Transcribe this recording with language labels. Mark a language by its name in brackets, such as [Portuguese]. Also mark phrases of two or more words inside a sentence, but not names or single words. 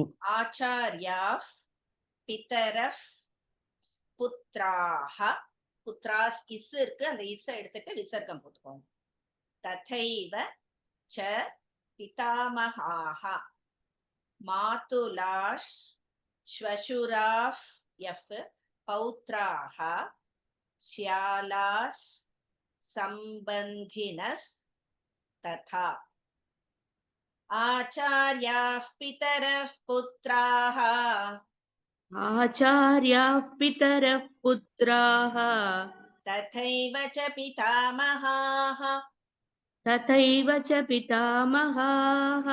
[Sanskrit] आचार्याः पितरः पुत्राः पुत्रास् [Tamil] இஸ் இருக்கு அந்த இஸ் எடுத்துட்டு விசர்க்கம் போட்டுக்கோங்க [Sanskrit] तथैव च पितामहाः मातुलाश् श्वशुराः एफ् पौत्राः श्यालास् सम्बन्धिनस् तथा आचार्याः पितरः पुत्राः आचार्याः पितरः पुत्राः तथैव च पितामहाः तथैव च पितामहाः